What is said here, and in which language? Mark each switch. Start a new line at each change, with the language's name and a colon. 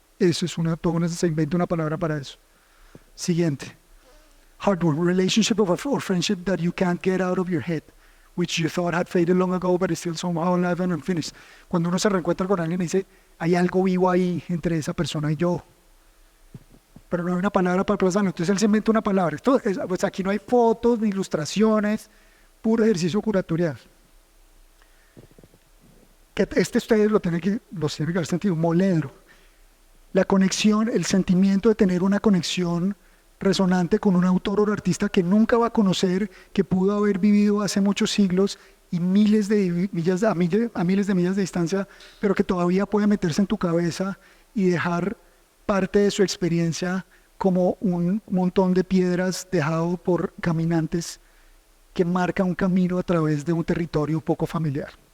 Spanish: Eso es se inventa una palabra para eso. Siguiente.
English: Hardware, relationship or friendship that you can't get out of your head, which you thought had faded long ago, but is still somehow alive and unfinished.
Spanish: Cuando uno se reencuentra con alguien y dice, hay algo vivo ahí entre esa persona y yo, pero no hay una palabra para plasmarlo. Entonces él se inventa una palabra. Pues aquí no hay fotos ni ilustraciones, puro ejercicio curatorial. Que ustedes lo tienen que haber sentido, moledro. La conexión, el sentimiento de tener una conexión resonante con un autor o artista que nunca va a conocer, que pudo haber vivido hace muchos siglos y a miles de millas de distancia, pero que todavía puede meterse en tu cabeza y dejar parte de su experiencia como un montón de piedras dejado por caminantes que marca un camino a través de un territorio poco familiar.